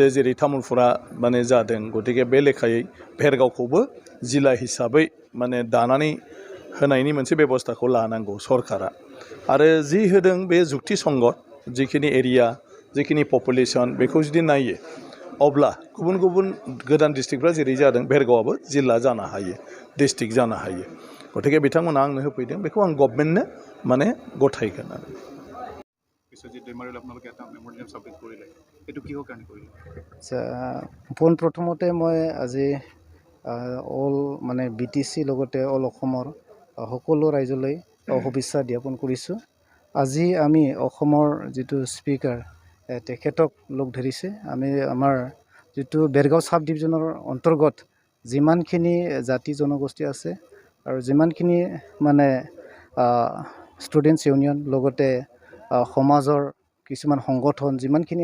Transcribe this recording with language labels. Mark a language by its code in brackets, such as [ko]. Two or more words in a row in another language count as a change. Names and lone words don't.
[brx] जेरै तामुलपुरा माने जादों गतिके बे लेखायै भेरगावखौबो जिल्ला हिसाबै माने दानानै होनायनि मोनसे बेबस्थाखौ लानांगौ सरकारा आरो जि होदों बे जुक्ति संगत जिखिनि एरिया जिखिनि पपुलेसन बेखौ जुदि नायो अब्ला गुबुन गुबुन गोदान डिस्ट्रिक्टफ्रा जेरै जादों भेरगावआबो जिल्ला जानो हायो डिस्ट्रिक्ट जानो हायो गतिके बिथांमोना आंनो होफैदों बेखौ आं गभर्नमेन्टनो माने गथायगोन आरो [as] বিশ্বজিৎ দৈমাৰীলৈ আপোনালোকে এটা [en] memorandum submit [as] কৰিলে এইটো কিহৰ কাৰণে কৰিলে? আচ্ছা পোনপ্ৰথমতে মই আজি অল মানে BTC লগতে অল অসমৰ সকলো ৰাইজলৈ শুভেচ্ছা জ্ঞাপন কৰিছোঁ। আজি আমি অসমৰ যিটো স্পিকাৰ তেখেতক লগ ধৰিছে আমি আমাৰ যিটো বেৰগাঁও [en] sub division [as] অন্তৰ্গত যিমানখিনি জাতি জনগোষ্ঠী আছে আৰু যিমানখিনি মানে [en] students union [as] লগতে সমাজৰ কিছুমান সংগঠন যিমানখিনি